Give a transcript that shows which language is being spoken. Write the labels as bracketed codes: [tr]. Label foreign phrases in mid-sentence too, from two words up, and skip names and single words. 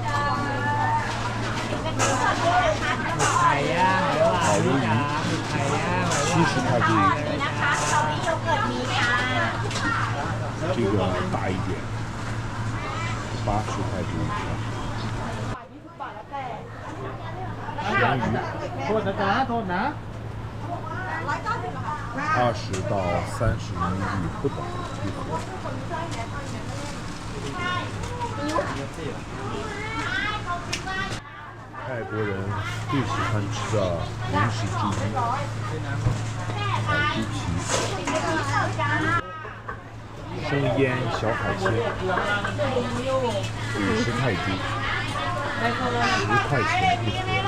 [th] ไข่ย่างหรือว่า [zh] 好鱿鱼 [th] ไข่ย่างหรือว่า [zh] 70泰铢一盒， [th] นะคะสตรอเบอรี่โยเกิร์ตมีค่ะ [zh] 这个大一点，80泰铢一盒。咸鱼 [th] โทษนะจ๊ะโทษนะ [zh] 20 到30厘米不等一盒。泰国人最喜欢吃的零食之一，烤猪皮、生腌小海鲜，50泰铢，10块钱一盒。